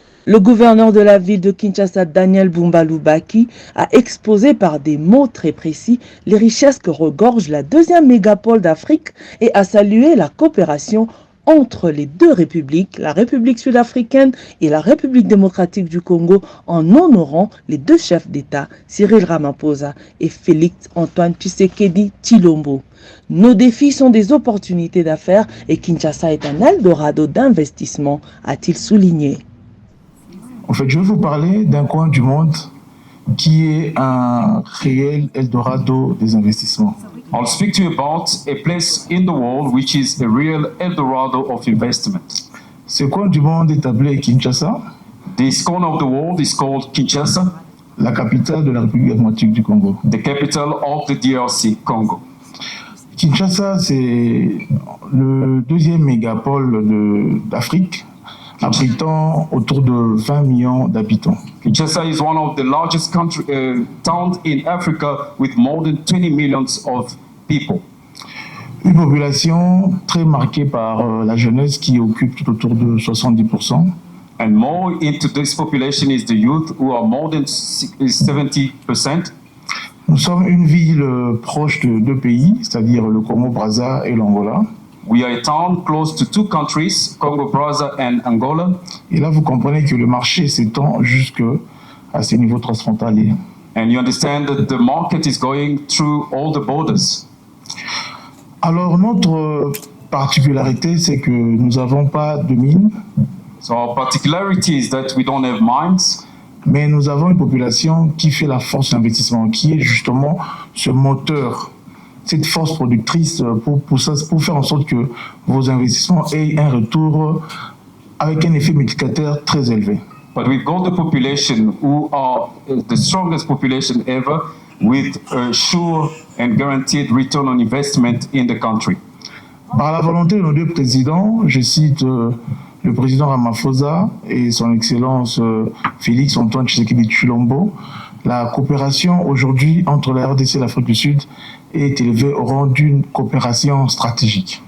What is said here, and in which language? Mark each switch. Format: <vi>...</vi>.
<fr>Le gouverneur de la ville de Kinshasa, Daniel Bumba Lubaki, a exposé par des mots très précis les richesses que regorge la deuxième mégapole d'Afrique et a salué la coopération entre les deux républiques, la République sud-africaine et la République démocratique du Congo, en honorant les deux chefs d'État, Cyril Ramaphosa et Félix Antoine Tshisekedi Tshilombo. Nos défis sont des opportunités d'affaires et Kinshasa est un Eldorado d'investissement, a-t-il souligné. En fait, je vais vous parler d'un coin du monde qui est un réel Eldorado des investissements.</fr> <en>I'll speak to you about a place in the world which is a real Eldorado of investment.</en> <fr>Ce coin du monde est appelé Kinshasa.</fr> <en>This corner of the world is called Kinshasa,</en> <fr>la capitale de la République démocratique du Congo.</fr> <en>The capital of the DRC, Congo.</en> <fr>Kinshasa, c'est le deuxième mégapole d'Afrique, abritant autour de 20 millions d'habitants.</fr> <en>Kinshasa is one of the largest towns in Africa with more than 20 millions of people.</en> <fr>Une population très marquée par la jeunesse qui occupe tout autour de 70%.</fr> <en>And more into this population is the youth who are more than 70%.</en> <fr>Nous sommes une ville proche de deux pays, c'est-à-dire le Congo-Brazza et l'Angola.</fr> <en>We are a town close to two countries, Congo-Brazza and Angola.</en> <fr>Et là, vous comprenez que le marché s'étend jusqu'à ces niveaux transfrontaliers.</fr> <en>And you understand that the market is going through all the borders.</en> <fr>Alors, notre particularité, c'est que nous n'avons pas de mines.</fr> <en>So our particularity is that we don't have mines.</en> <fr>Mais nous avons une population qui fait la force d'investissement, qui est justement ce moteur, cette force productrice pour faire en sorte que vos investissements aient un retour avec un effet multiplicateur très élevé.</fr> <en>But we've got the population who are the strongest population ever with a sure and guaranteed return on investment in the country.</en> <fr>Par la volonté de nos deux présidents, je cite le président Ramaphosa et son excellence Félix Antoine Tshisekedi Tshilombo, la coopération aujourd'hui entre la RDC et l'Afrique du Sud est élevée au rang d'une coopération stratégique.</fr>